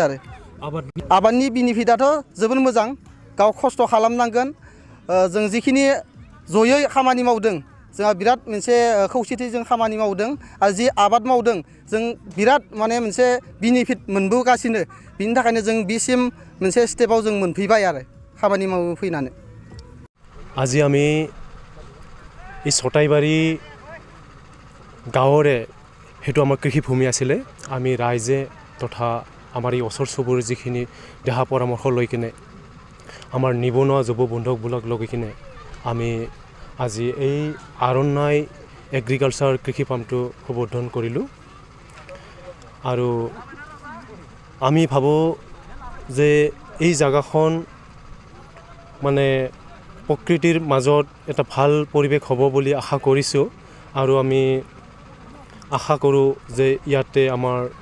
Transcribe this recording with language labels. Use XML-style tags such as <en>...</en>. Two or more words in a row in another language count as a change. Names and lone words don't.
<brx>आरो आबादनि बेनिफिटआथ' जोबोर मोजां गाव खस्थ' खालामनांगोन जों जिखिनि जयै खामानि मावदों जोंहा बिराद मोनसे खौसेथिजों खामानि मावदों आरो जि आबाद मावदों जों बिराद माने मोनसे बेनिफिट मोनबोगासिनो बिनि थाखायनो जों बिसिम मोनसे स्टेपाव जों मोनफैबाय आरो खामानि मावनो फैनानै</brx> <as>আজি আমি এই ছটাইবাৰী গাঁৱৰে সেইটো আমাৰ কৃষিভূমি আছিলে আমি ৰাইজে তথা আমাৰ এই ওচৰ চুবুৰীৰ যিখিনি দিহা পৰামৰ্শ লৈ কিনে আমাৰ নিবনুৱা যুৱ বন্ধুসকলক লৈ কিনে আমি আজি এই আৰণ্যাই এগ্ৰিকালচাৰ কৃষি ফাৰ্মটো উদ্বোধন কৰিলোঁ আৰু আমি ভাবোঁ যে এই জাগাখন মানে প্ৰকৃতিৰ মাজত এটা ভাল পৰিৱেশ হ'ব বুলি আশা কৰিছোঁ আৰু আমি আশা কৰোঁ যে ইয়াতে আমাৰ</as>